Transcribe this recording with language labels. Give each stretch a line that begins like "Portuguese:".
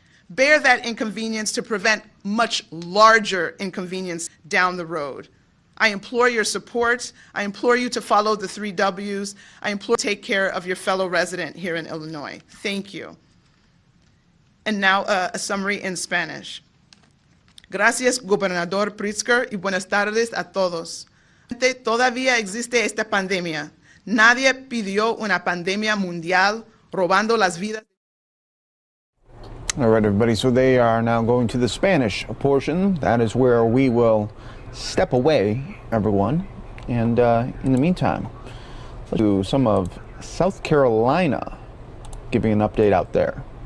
English: Bear that inconvenience to prevent much larger inconvenience down the road. I implore your support. I implore you to follow the 3 W's. I implore you to take care of your fellow resident here in Illinois. Thank you. And now a summary in Spanish.
Spanish: Gracias, Gobernador Pritzker, y buenas tardes a todos. Todavía existe esta pandemia. Nadie pidió una pandemia mundial robando las vidas.
English: All right, everybody, so they are now going to the Spanish portion. That is where we will step away, everyone. And in the meantime, let's do some of South Carolina, giving an update out there.